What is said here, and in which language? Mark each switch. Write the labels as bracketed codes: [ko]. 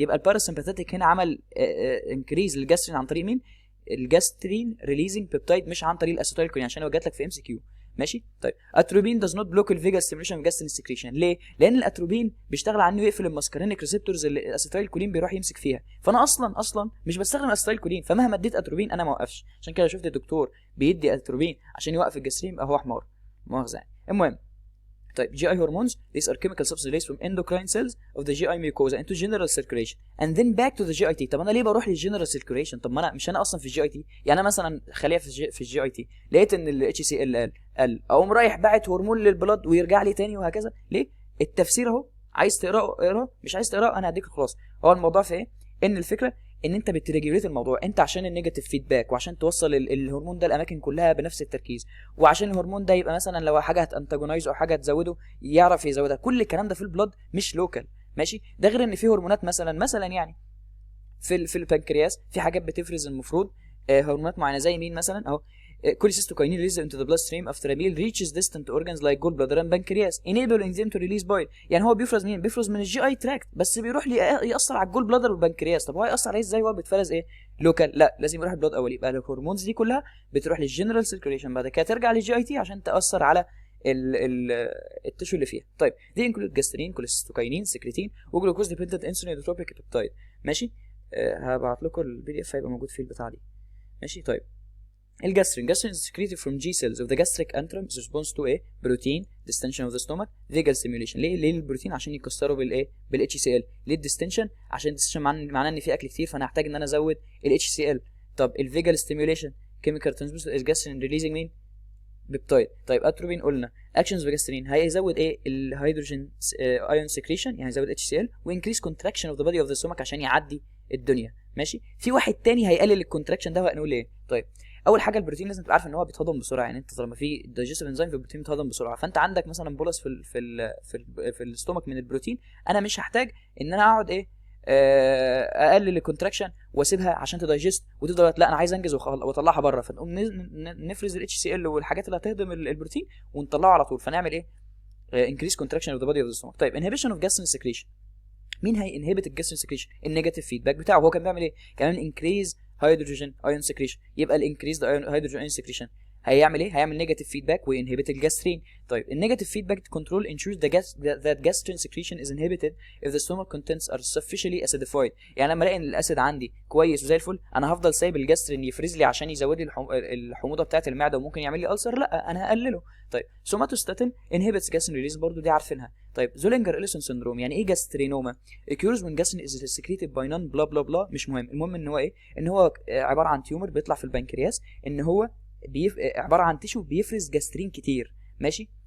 [ar] يبقى الباراسمباثيك هنا عمل انكريز للجاسترين عن طريق مين؟ الجاسترين ريليزنج بيبتايد، مش عن طريق الاسيتايل كولين، عشان لو جات لك في ام سي كيو، ماشي. طيب اتروبين [en] does not block [ar] الفيجال ستيميوليشن اوف جاسترين سكريشن. ليه؟ لان الاتروبين بيشتغل على انه يقفل الماسكارينيك ريسبتورز اللي الاسيتايل كولين بيروح يمسك فيها، فانا اصلا مش بستخدم الاسيتايل كولين، فمهما اديت اتروبين انا ما اوقفش. عشان كده شفت الدكتور بيدي اتروبين عشان يوقف الجاسترين يبقى هو حمار، مؤاخذه يعني. المهم طيب [en] GI hormones these are chemical substances released from endocrine cells of the GI mucosa into general circulation and then back to the GIT. [ar] طب انا ليه بروح للجنرال circulation؟ طب ما انا مش انا اصلا في الجي اي تي، يعني انا مثلا خليه في الجي اي تي لقيت ان ال HCl قل، اقوم رايح باعت هرمون للبلد ويرجع لي تاني وهكذا. ليه؟ التفسير اهو، عايز تقراه اقراه، مش عايز تقراه انا هديك الخلاصه. هو الموضوع في ايه؟ ان الفكره ان انت بتريجوليت الموضوع، انت عشان النيجاتيف فيدباك وعشان توصل الهرمون ده الاماكن كلها بنفس التركيز، وعشان الهرمون ده يبقى مثلا لو حاجه هتانتاجونايز او حاجه تزوده يعرف يزودها، كل الكلام ده في البلد مش لوكال، ماشي. ده غير ان في هرمونات مثلا يعني في البنكرياس في حاجات بتفرز المفروض هرمونات معينه، زي مين مثلا اهو [en] cholecystokinin released into the bloodstream after a meal reaches distant organs like gallbladder and pancreas enabling them to release bile. [ar] يعني هو بيفرز مين؟ بيفرز من الجي اي تراكت، بس بيروح ياثر على الجول بلادر والبنكرياس. طب هو هياثر عليه ازاي؟ هو بيتفرز ايه؟ لوكال؟ لا، لازم يروح البلاد اول. يبقى الهرمونز دي كلها بتروح للجنرال سيركيوليشن، بعد كده ترجع للجي اي تي عشان تاثر على التشو اللي فيها. طيب دي انكلود جاسترين، كوليستوكاينين، سكريتين، وجلوكوز ديبندنت انسولين ايوتروبيك بيبتايد، ماشي. هبعت لكم البي دي اف هيبقى موجود فيه البتاع دي، ماشي. طيب [en] الجاسترين is secreted from G cells of the gastric antrum in response to a protein distension of the stomach vagal stimulation. [ar] ليه البروتين؟ عشان يكسروا بالايه؟ بالاتش سي ال. ليه الديستنشن؟ عشان الديستنشن معناه ان في اكل كتير، فانا هحتاج ان انا ازود الاتش سي ال. طب الفيجال ستيميوليشن [en] chemical transmission [ar] الجاسترين releasing مين؟ بيبتايد. طيب اتروبين قلنا اكشنز فيجاسترين هيزود ايه؟ الهيدروجين ايون سكريشن، يعني هيزود اتش سي ال وانكريس كونتراكشن اوف ذا بادي اوف ذا ستومك عشان يعدي الدنيا. ماشي. في واحد تاني هيقلل الكونتراكشن ده، هنقول ايه؟ طيب اول حاجه البروتين لازم تبقى عارف ان هو بيتهضم بسرعه، يعني انت طالما في دايجستيف انزيم في البروتين بيتهضم بسرعه، فانت عندك مثلا بولس في الاستومك من البروتين، انا مش هحتاج ان انا اقعد ايه اقلل الكونتراكشن واسيبها عشان تدايجست وتفضل، لا انا عايز انجز واطلعها بره، فنقوم نفرز الاتش سي ال والحاجات اللي هتهضم البروتين ونطلعه على طول، فنعمل ايه؟ انكريس كونتراكشن اوف ذا بادي اوف ذا ستومك. طيب انهبيشن اوف جاسترين سكريشن، مين هي انهبت الجاسترين سكريشن؟ النيجاتيف فيدباك بتاعه. هو كان بيعمل ايه؟ كمان انكريز هيدروجين ايون سكريشن، يبقى الانكريز هيدروجين ايون سكريشن هيعمل ايه؟ هيعمل نيجاتيف فيدباك وينهبت الجاسترين. طيب النيجاتيف فيدباك كنترول [en] ensures that gastrin secretion is inhibited if the stomach contents are sufficiently acidified. [ar] يعني لما الاقي ان الاسيد عندي كويس وزي الفل، انا هفضل سايب الجاسترين يفرز لي عشان يزود لي الحموضه بتاعه المعده وممكن يعمل لي ألسر؟ لا انا هقلله. طيب سوماتوستاتين [en] inhibits gastrin release، [ar] برضو دي عارفينها. طيب زولينجر إليسون سندروم، يعني ايه جاسترينوما؟ [en] occurs when gastrin is secreted by non blah blah blah، [ar] مش مهم، المهم ان هو ايه؟ ان هو عباره عن تيومر بيطلع في البنكرياس، ان هو عباره عن تيشو بيفرز جاسترين كتير. ماشي.